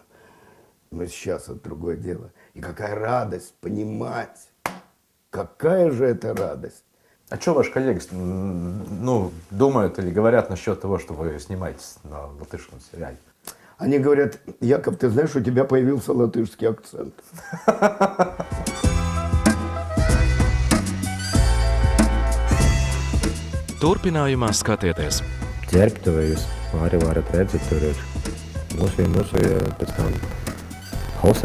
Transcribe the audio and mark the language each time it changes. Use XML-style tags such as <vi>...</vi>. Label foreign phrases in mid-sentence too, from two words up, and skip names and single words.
<ru>Но сейчас это другое дело. И какая радость понимать, какая же это радость. А что ваши коллеги думают или говорят насчет того, что вы снимаетесь на латышском сериале? Они говорят, Яков, ты знаешь, у тебя появился латышский акцент.</ru> <lv>Turpinājumā skatieties. Ģērbtuvē jūs arī varat redzēt, tur ir mūsu pēc tam</lv>